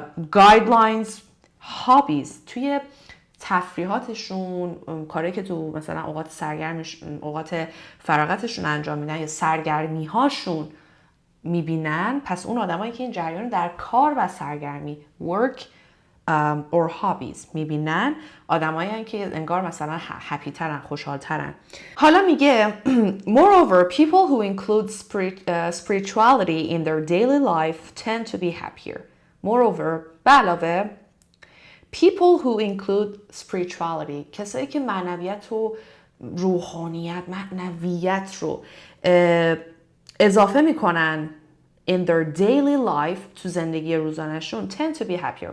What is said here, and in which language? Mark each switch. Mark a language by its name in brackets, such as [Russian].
[Persian] گایدلاینز هابیز توی تفریحاتشون، کاری که تو مثلا اوقات سرگرمیشون، اوقات فراغتشون انجام میدن یا سرگرمی هاشون میبینن. پس اون آدمایی که این جریان در کار و سرگرمی [English] work or hobbies [Persian] میبینن آدمایی هستن که انگار مثلا هپی ترن، خوشحال ترن. حالا میگه [English] moreover people who include spirituality in their daily life tend to be happier. moreover [Persian] به علاوه [English] people who include spirituality [Persian] کسایی که معنویت و روحانیت، معنویت رو اضافه میکنن [English] in their daily life [Persian] تو زندگی روزانه‌شون [English] tend to be happier.